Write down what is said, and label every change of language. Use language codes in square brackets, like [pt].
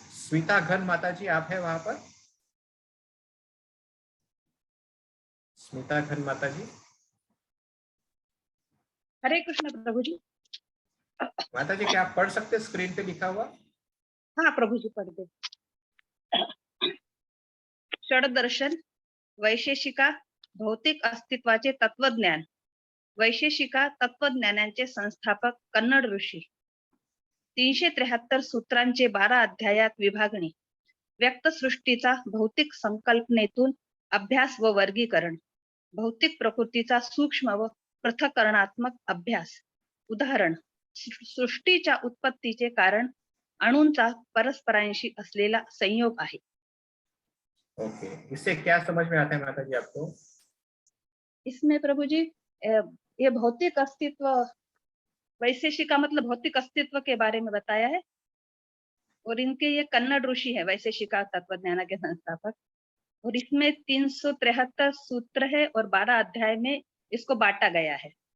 [hi] स्मिता घन माता जी आप है वहां पर? स्मिता घन माता जी, हरे कृष्ण प्रभु जी। माता जी क्या आप पढ़ सकते स्क्रीन पे लिखा हुआ? हाँ प्रभु जी, पढ़ दे। [mr] षड दर्शन, वैशेषिका, भौतिक अस्तित्वाचे तत्वज्ञान, वैशेषिका तत्वज्ञानांचे संस्थापक कन्नड ऋषी, 373 सूत्रांचे 12 अध्यायात विभागणी, व्यक्त सृष्टीचा भौतिक संकल्पनेतून अभ्यास व वर्गीकरण, भौतिक प्रकृतीचा सूक्ष्म व पृथक्करणात्मक अभ्यास। उदाहरण, सृष्टीच्या उत्पत्तीचे कारण अणूंचा परस्परांशी असलेला संयोग आहे। [hi] ओके, इससे क्या समझ में आता है माता जी आपको? इसमें प्रभु जी ये भौतिक अस्तित्व, वैशेषिका मतलब भौतिक अस्तित्व के बारे में बताया है, और इनके ये कन्नड़ ऋषि है वैशेषिका तत्वज्ञान के संस्थापक, और इसमें 373 सूत्र है और 12 अध्याय में इसको बांटा गया है।